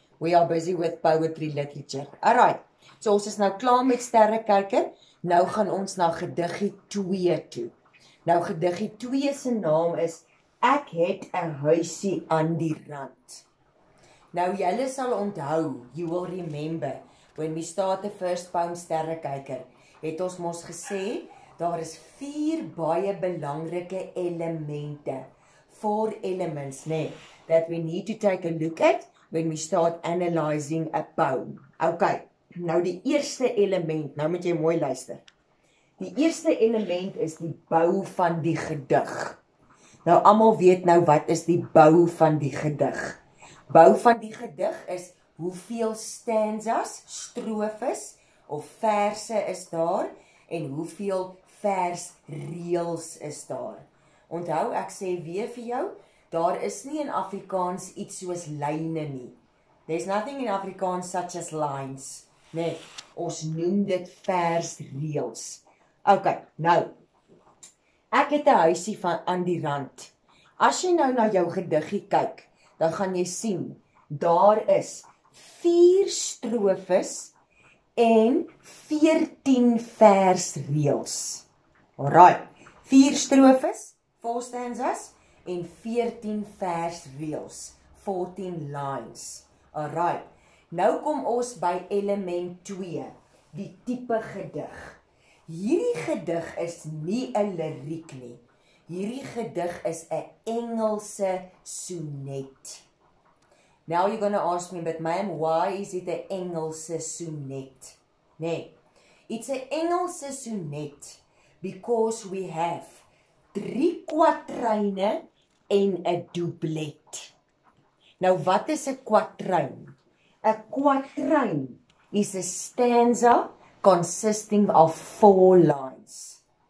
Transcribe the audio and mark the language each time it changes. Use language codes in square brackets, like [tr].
[en] We are busy with poetry literature. [af] Alright, so ons is nou klaar met sterrekyker. Nou gaan ons na gediggie 2 toe. Nou gediggie 2 se naam is Ek het 'n huisie aan die rand. Nou julle sal onthou, [en] you will remember, when we start the first poem sterrekyker, [af] het ons mos gesê, daar is 4 baie belangrike elemente, [en] 4 elements, nee, that we need to take a look at when we start analysing a poem. [af] Okay, nou die eerste element, nou moet jy mooi luister. Die eerste element is die bou van die gedig. Nou almal weet nou wat is die bou van die gedig. Bou van die gedig is hoeveel stanzas, strofes of verse is daar en hoeveel versreëls is daar. Onthou, ek sê weer vir jou, daar is nie in Afrikaans iets soos lyne nie. [en] There's nothing in Afrikaans such as lines. [af] Nee, ons noem dit versreëls. Okay, nou, ek het 'n huisie aan die rand. As jy nou na jou gediggie kyk, dan gaan jy sien, daar is 4 strofes en 14 versreëls. Alright, 4 strofes, 4 stanzas en 14 versreëls, 14 lines. Alright, nou kom ons by element 2, die tipe gedig. Hierdie gedig is nie 'n liriek nie. Hierdie gedig is 'n Engelse sonnet. [en] Now you're going to ask me, but ma'am, why is it [af] 'n Engelse sonnet? [en] Nee, it's [af] 'n Engelse sonnet [en] because we have [af] 3 kwatryne en 'n doublet. Nou wat is 'n kwatryn? 'n Kwatryn is 'n stanza [en] consisting of 4 lines.